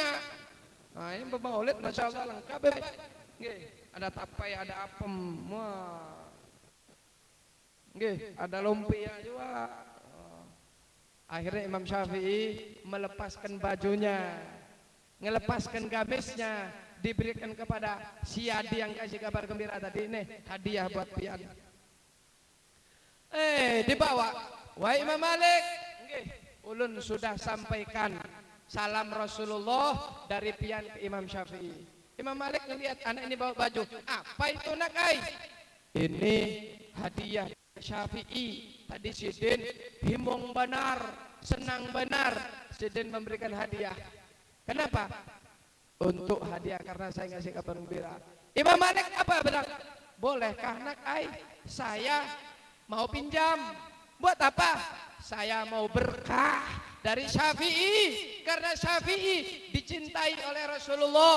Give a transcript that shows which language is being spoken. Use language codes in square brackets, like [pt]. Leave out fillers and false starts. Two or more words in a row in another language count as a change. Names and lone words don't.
[id] Nah ini bermaulid [ar] masya Allah [id] lengkap, ada tapai, ada apem, wah, ada lumpia juga. Akhirnya Imam Syafi'i melepaskan bajunya, melepaskan gamisnya, diberikan kepada si Adi yang kasih kabar gembira tadi. Ini hadiah buat pian. Dibawa, wahai Imam Malik, ulun sudah sampaikan salam Rasulullah dari pian ke Imam Syafi'i. Imam Malik ngelihat anak ini bawa baju, apa itu nak ai? Ini hadiah Syafi'i. [bjn] Tadi sidin himung benar, senang benar sidin memberikan hadiah. [id] Kenapa? Untuk hadiah karena saya ngasih kabar gembira. Imam Malik apa benar? Bolehkah nak ai? Saya mau pinjam. Buat apa? Saya mau berkah dari Syafi'i, karena Syafi'i dicintai oleh Rasulullah.